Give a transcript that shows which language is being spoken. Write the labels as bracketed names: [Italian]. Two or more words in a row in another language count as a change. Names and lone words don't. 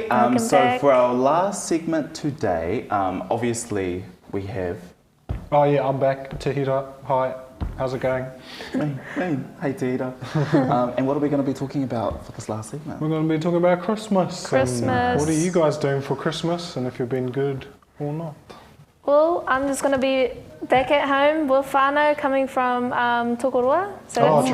[English] Welcome so back. for our last segment today, obviously we have... Oh yeah, I'm back. Te Tairawhiti. Hi, how's it going? Hey, Tita. And what are we going to be talking about for this last segment? We're going to be talking about Christmas. Christmas. And what are you guys doing for Christmas, and if you've been good or not? Well, I'm just going to be back at home with whānau coming from Tokoroa, so that's